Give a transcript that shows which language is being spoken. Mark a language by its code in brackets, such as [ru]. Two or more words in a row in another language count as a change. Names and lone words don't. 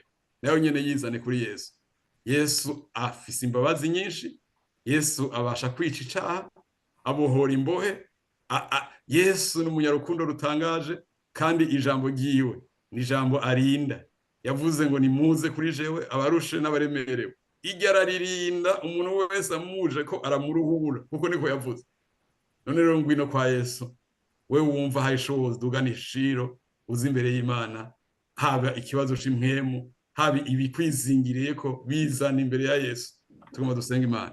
[rn] Nayo nyene yizane kuri Yesu. Yesu afise imbabazi nyinshi, Yesu abasha kwica icaha, abohora imbohe. Yesu ni umunyarukundo rutangaje, kandi ijambo ryiwe ni ijambo arinda. Yavuze ngo nimuze kuri jewe abarushe n'abaremerewe. Iryo araririnda umuntu wese amuje ko aramuruhura, kuko niko yavuze. None rero ngwino kwa Yesu, we wumva hari shobozi dugana ishiro, uzi imbere y'Imana, haba ikibazo c'Impwemu, haba ibikwizingiriye ko bizana imbere ya Yesu. Tugomba dusenga Imana.